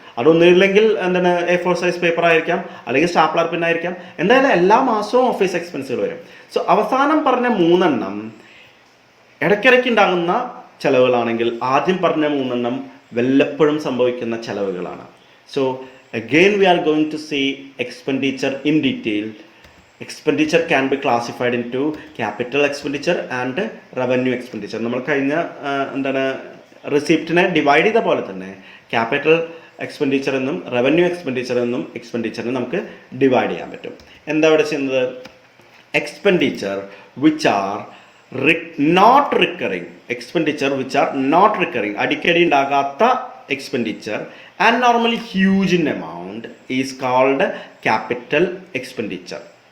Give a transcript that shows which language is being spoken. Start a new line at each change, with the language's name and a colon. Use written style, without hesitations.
Malayalam: അതൊന്നുമില്ലെങ്കിൽ എന്താണ് A4 size paper ആയിരിക്കാം, അല്ലെങ്കിൽ സ്റ്റാപ്ലർ പിൻ ആയിരിക്കാം. എന്തായാലും എല്ലാ മാസവും ഓഫീസ് എക്സ്പെൻസുകൾ വരും. സോ അവസാനം പറഞ്ഞ 3 എണ്ണം ഇടയ്ക്കിടയ്ക്ക് ഉണ്ടാകുന്ന ചിലവുകളാണെങ്കിൽ ആദ്യം പറഞ്ഞ 3 എണ്ണം വല്ലപ്പോഴും സംഭവിക്കുന്ന ചിലവുകളാണ്.
English: So again we are going to see expenditure in detail. Expenditure can be classified into capital expenditure and revenue expenditure.
Malayalam: നമ്മൾ കഴിഞ്ഞ എന്താണ് റിസിപ്റ്റിനെ ഡിവൈഡ് ചെയ്ത പോലെ തന്നെ ക്യാപിറ്റൽ എക്സ്പെൻഡിച്ചർ എന്നും റവന്യൂ എക്സ്പെൻഡിച്ചർ എന്നും എക്സ്പെൻഡിച്ചറിനെ നമുക്ക് ഡിവൈഡ് ചെയ്യാൻ പറ്റും. എന്താ ഇവിടെ ചെയ്യുന്നത്?
English: expenditure which are not recurring, expenditure which are not recurring,
Malayalam: അടിക്കടി ഉണ്ടാകാത്ത expenditure
English: And normally huge in amount is called capital expenditure.